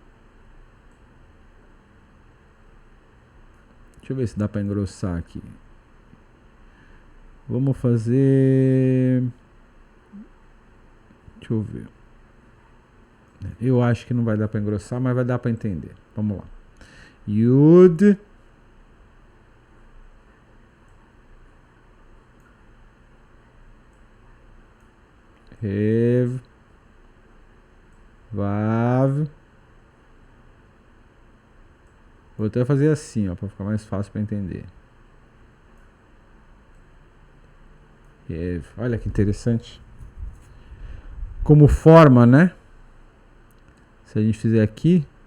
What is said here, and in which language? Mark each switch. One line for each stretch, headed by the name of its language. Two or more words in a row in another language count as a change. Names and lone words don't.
Portuguese: Deixa eu ver se dá pra engrossar aqui. Vamos fazer... Deixa eu ver. Eu acho que não vai dar pra engrossar, mas vai dar pra entender. Vamos lá. Yud. Rev. Vav. Vou até fazer assim, ó, pra ficar mais fácil pra entender. Rev. Olha que interessante. Como forma, né? Se a gente fizer aqui.